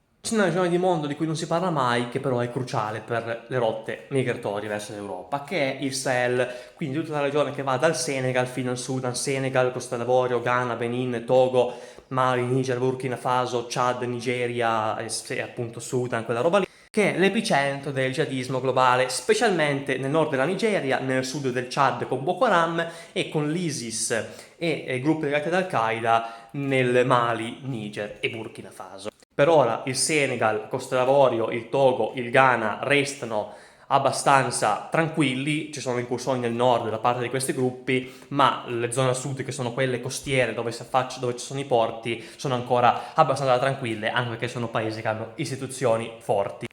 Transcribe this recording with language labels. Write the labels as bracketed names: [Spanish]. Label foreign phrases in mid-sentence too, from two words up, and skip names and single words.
[Italian] C'è una regione di mondo di cui non si parla mai, che però è cruciale per le rotte migratorie verso l'Europa, che è il Sahel, quindi tutta la regione che va dal Senegal fino al Sudan, Senegal, Costa d'Avorio, Ghana, Benin, Togo, Mali, Niger, Burkina Faso, Chad, Nigeria e appunto Sudan, quella roba lì, che è l'epicentro del jihadismo globale, specialmente nel nord della Nigeria, nel sud del Chad con Boko Haram e con l'ISIS e gruppi legati ad Al-Qaeda nel Mali, Niger e Burkina Faso. Per ora il Senegal, Costa d'Avorio, il Togo, il Ghana restano abbastanza tranquilli, ci sono incursioni nel nord da parte di questi gruppi, ma le zone a sud che sono quelle costiere dove ci sono i porti sono ancora abbastanza tranquille, anche perché sono paesi che hanno istituzioni forti.